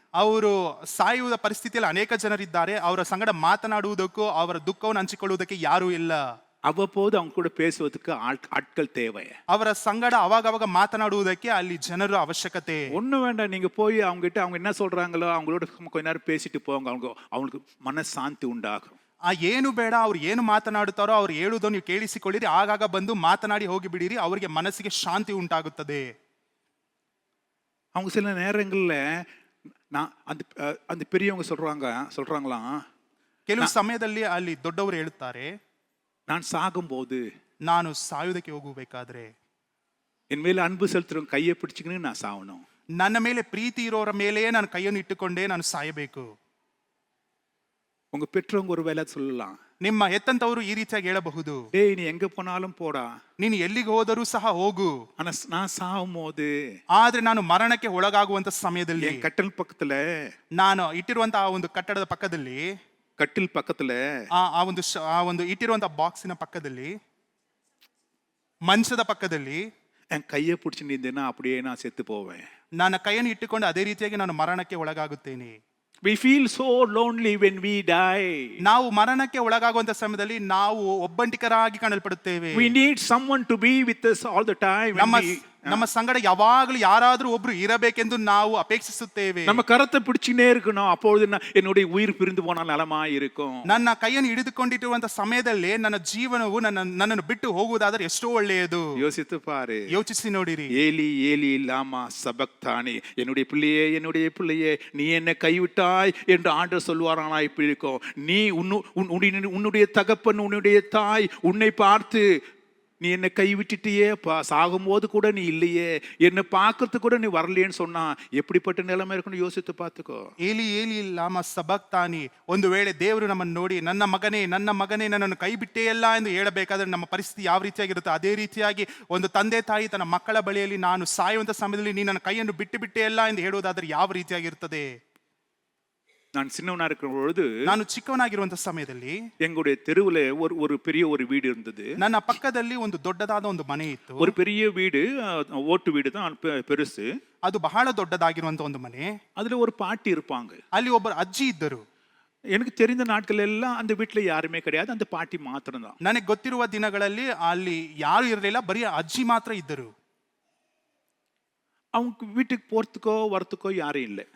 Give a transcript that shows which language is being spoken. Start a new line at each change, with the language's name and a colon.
Kannada: ಅವರು ಸಾಯುವ ಪರಿಸ್ಥಿತಿಯಲ್ಲಿ ಅನೇಕ ಜನರಿದ್ದಾರೆ, ಅವರ ಸಂಗಡ ಮಾತನಾಡುವುದಕ್ಕೂ ಅವರ ದುಃಖವನ್ನು ಹಂಚಿಕೊಳ್ಳುವುದಕ್ಕೆ ಯಾರೂ ಇಲ್ಲ.
Tamil: அவ்வப்போது அவங்க கூட பேசுவதற்கு ஆட்கள் தேவை.
Kannada: ಅವರ ಸಂಗಡ ಅವಾಗ ಮಾತನಾಡುವುದಕ್ಕೆ ಅಲ್ಲಿ ಜನರು ಅವಶ್ಯಕತೆ.
Tamil: ஒண்ணு வேண்டாம், நீங்க போய் அவங்க கிட்ட அவங்க என்ன சொல்றாங்களோ அவங்களோட கொஞ்ச நேரம் பேசிட்டு போங்க, அவங்களுக்கு மனசாந்தி உண்டாகும்.
Kannada: ಏನು ಬೇಡ, ಅವ್ರು ಏನು ಮಾತನಾಡುತ್ತಾರೋ ಅವ್ರು ಹೇಳುವುದನ್ನು ನೀವು ಕೇಳಿಸಿಕೊಳ್ಳಿರಿ, ಆಗಾಗ ಬಂದು ಮಾತನಾಡಿ ಹೋಗಿ ಬಿಡಿರಿ, ಅವರಿಗೆ ಮನಸ್ಸಿಗೆ ಶಾಂತಿ ಉಂಟಾಗುತ್ತದೆ.
Tamil: அவங்க சில நேரங்கள்ல நான் அந்த பெரியவங்க சொல்றாங்களாம்,
Kannada: ಕೆಲವು ಸಮಯದಲ್ಲಿ ಅಲ್ಲಿ ದೊಡ್ಡವರು ಹೇಳುತ್ತಾರೆ,
Tamil: நான் சாகும்போது
Kannada: ನಾನು ಸಾಯುವುದಕ್ಕೆ ಹೋಗಬೇಕಾದ್ರೆ
Tamil: என் மேல அன்பு செலுத்துறவங்க கையை பிடிச்சிக்கின்னு நான் சாகணும்.
Kannada: ನನ್ನ ಮೇಲೆ ಪ್ರೀತಿ ಇರೋರ ಮೇಲೆಯೇ ನಾನು ಕೈಯನ್ನು ಇಟ್ಟುಕೊಂಡೇ ನಾನು ಸಾಯಬೇಕು.
Tamil: உங்க பெற்றவங்க ஒரு வேலை சொல்லலாம்,
Kannada: ನಿಮ್ಮ ಹೆತ್ತಂತವರು ಈ ರೀತಿಯಾಗಿ ಹೇಳಬಹುದು,
Tamil: டேய் நீ எங்க போனாலும் போடா,
Kannada: ನೀನು ಎಲ್ಲಿಗೆ ಹೋದರೂ ಸಹ ಹೋಗು,
Tamil: ஆனா நான் சாகும்போது
Kannada: ಆದ್ರೆ ನಾನು ಮರಣಕ್ಕೆ ಒಳಗಾಗುವಂತ ಸಮಯದಲ್ಲಿ
Tamil: என் கட்டில் பக்கத்துல
Kannada: ನಾನು ಇಟ್ಟಿರುವಂತಹ ಒಂದು ಕಟ್ಟಡದ ಪಕ್ಕದಲ್ಲಿ,
Tamil: கட்டில் பக்கத்துல
Kannada: ಆ ಒಂದು ಇಟ್ಟಿರುವಂತಹ ಬಾಕ್ಸಿನ ಪಕ್ಕದಲ್ಲಿ, ಮಂಚದ ಪಕ್ಕದಲ್ಲಿ
Tamil: என் கையை பிடிச்சி நின்றேன்னா அப்படியே நான் செத்து போவேன்.
Kannada: ನನ್ನ ಕೈಯನ್ನು ಇಟ್ಟುಕೊಂಡು ಅದೇ ರೀತಿಯಾಗಿ ನಾನು ಮರಣಕ್ಕೆ ಒಳಗಾಗುತ್ತೇನೆ.
English: We feel so lonely when we die.
Kannada: ನಾವು ಮರಣಕ್ಕೆ ಒಳಗಾಗುವಂತ ಸಮಯದಲ್ಲಿ ನಾವು ಒಬ್ಬಂಟಿಕರಾಗಿ ಕಾಣಲ್ಪಡುತ್ತೇವೆ.
English: We need someone to be with us all the time.
Kannada: ನಮ್ಮ ಸಂಗಡ ಯಾವಾಗಲೂ ಯಾರಾದರೂ ಒಬ್ರು ಇರಬೇಕೆಂದು ನಾವು ಅಪೇಕ್ಷಿಸುತ್ತೇವೆ.
Tamil: நம்ம கரத்தை பிடிச்சினே இருக்கணும், அப்பொழுது என்னுடைய உயிர் பிரிந்து போனால் நலமா இருக்கும்.
Kannada: ನನ್ನ ಕೈಯನ್ನು ಹಿಡಿದುಕೊಂಡಿರುವಂತ ಸಮಯದಲ್ಲಿ ನನ್ನ ಜೀವನವು ನನ್ನನ್ನು ಬಿಟ್ಟು ಹೋಗುವುದಾದರೆ ಎಷ್ಟೋ ಒಳ್ಳೆಯದು.
Tamil: யோசித்து பாரு,
Kannada: ಯೋಚಿಸಿ ನೋಡಿರಿ.
Aramaic: ஏலி ஏலி லாமா சபக்தானி,
Tamil: என்னுடைய பிள்ளையே நீ என்னை கைவிட்டாய் என்று ஆண்டவர் சொல்வாரானா இப்படி இருக்கும். நீ உன்னுடைய தகப்பன் உன்னுடைய தாய் உன்னை பார்த்து நீ என்னை கைவிட்டுட்டியே, சாகும்போது கூட நீ இல்லையே, என்னை பார்க்கறதுக்கு கூட நீ வரலையேன்னு சொன்னா எப்படிப்பட்ட நிலைமை இருக்குன்னு யோசித்து பார்த்துக்கோ.
Aramaic: ಏಲಿ ಏಲಿ ಲಾಮ ಸಬಕ್ತಾನಿ,
Kannada: ಒಂದು ವೇಳೆ ದೇವರು ನಮ್ಮನ್ನು ನೋಡಿ ನನ್ನ ಮಗನೇ ನನ್ನನ್ನು ಕೈ ಬಿಟ್ಟೇಯಲ್ಲ ಎಂದು ಹೇಳಬೇಕಾದ್ರೆ ನಮ್ಮ ಪರಿಸ್ಥಿತಿ ಯಾವ ರೀತಿಯಾಗಿರುತ್ತೆ, ಅದೇ ರೀತಿಯಾಗಿ ಒಂದು ತಂದೆ ತಾಯಿ ತನ್ನ ಮಕ್ಕಳ ಬಳಿಯಲ್ಲಿ ನಾನು ಸಾಯುವಂತ ಸಮಯದಲ್ಲಿ ನೀ ನನ್ನ ಕೈಯನ್ನು ಬಿಟ್ಟೇಯಲ್ಲ ಎಂದು ಹೇಳುವುದಾದ್ರೆ ಯಾವ ರೀತಿಯಾಗಿರ್ತದೆ.
Tamil: நான் சின்னவனா இருக்கிற பொழுது,
Kannada: ನಾನು ಚಿಕ್ಕವನಾಗಿರುವಂತ ಸಮಯದಲ್ಲಿ
Tamil: எங்களுடைய தெருவுல ஒரு பெரிய ஒரு வீடு இருந்தது.
Kannada: ನನ್ನ ಪಕ್ಕದಲ್ಲಿ ಒಂದು ದೊಡ್ಡದಾದ ಒಂದು ಮನೆ ಇತ್ತು.
Tamil: ஒரு பெரிய வீடு, ஓட்டு வீடு தான் பெருசு.
Kannada: ಅದು ಬಹಳ ದೊಡ್ಡದಾಗಿರುವಂತ ಒಂದು ಮನೆ.
Tamil: அதுல ஒரு பாட்டி இருப்பாங்க.
Kannada: ಅಲ್ಲಿ ಒಬ್ಬರು ಅಜ್ಜಿ ಇದ್ದರು.
Tamil: எனக்கு தெரிந்த நாட்கள் எல்லாம் அந்த வீட்டுல யாருமே கிடையாது, அந்த பாட்டி மாத்திரம் தான்.
Kannada: ನನಗೆ ಗೊತ್ತಿರುವ ದಿನಗಳಲ್ಲಿ ಅಲ್ಲಿ ಯಾರು ಇರಲಿಲ್ಲ, ಬರೀ ಅಜ್ಜಿ ಮಾತ್ರ ಇದ್ದರು.
Tamil: அவங்க வீட்டுக்கு போறதுக்கோ வரத்துக்கோ யாரும் இல்லை.